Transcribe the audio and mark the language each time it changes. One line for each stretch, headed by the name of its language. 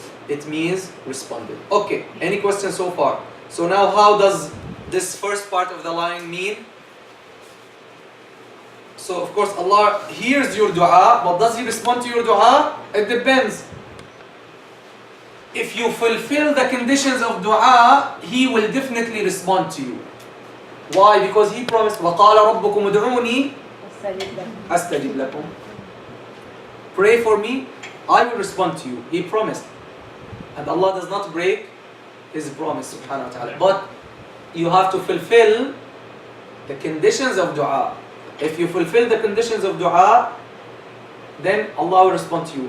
English: It means responded. Okay, any questions so far? So now how does this first part of the line mean? So of course Allah hears your dua, but does He respond to your dua? It depends. If you fulfill the conditions of dua, He will definitely respond to you. Why? Because He promised,
Arabic: وَقَالَ رَبُّكُمُ ادْعُونِي أَسْتَجِبْ لَكُمْ.
English: Pray for me, I will respond to you. He promised. And Allah does not break His promise, subhanahu wa ta'ala. But you have to fulfill the conditions of dua. If you fulfill the conditions of dua, then Allah will respond to you.